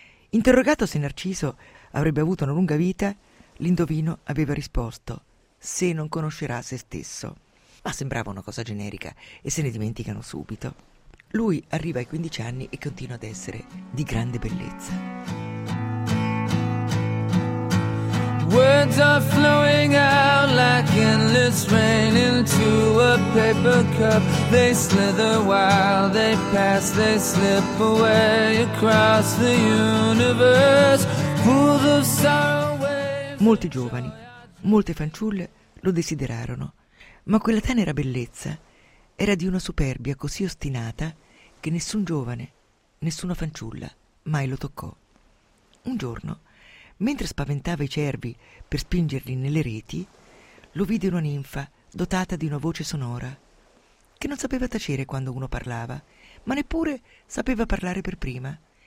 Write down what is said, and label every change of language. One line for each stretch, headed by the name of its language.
Italian: Interrogato se Narciso avrebbe avuto una lunga vita, l'indovino aveva risposto: se non conoscerà se stesso. Ma sembrava una cosa generica e se ne dimenticano subito. Lui arriva ai 15 anni e continua ad essere di grande bellezza.
English: Words are flowing out like endless rain into a paper cup. They slither while they pass, they slip away across the universe, full of sorrow.
Italian: Molti giovani, molte fanciulle lo desiderarono, ma quella tenera bellezza era di una superbia così ostinata che nessun giovane, nessuna fanciulla mai lo toccò. Un giorno, mentre spaventava i cervi per spingerli nelle reti, lo vide una ninfa dotata di una voce sonora, che non sapeva tacere quando uno parlava, ma neppure sapeva parlare per prima.